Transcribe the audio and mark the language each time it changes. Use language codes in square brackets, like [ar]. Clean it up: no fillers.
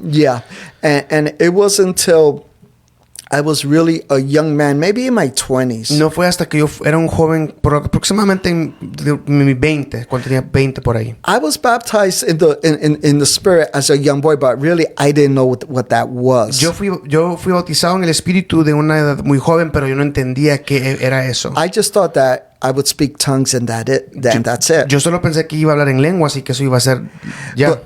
[en] Yeah, and it wasn't until I was really a young man, maybe in my 20s. [es] No fue hasta que yo era un joven, aproximadamente en mi 20, cuando tenía 20 por ahí. [en] I was baptized in the Spirit as a young boy, but really I didn't know what that was. [es] Yo fui bautizado en el Espíritu de una edad muy joven, pero yo no entendía qué era eso. [en] I just thought that I would speak tongues and that's it. [es] Yo solo pensé que iba a hablar en lenguas y que eso iba a ser ya.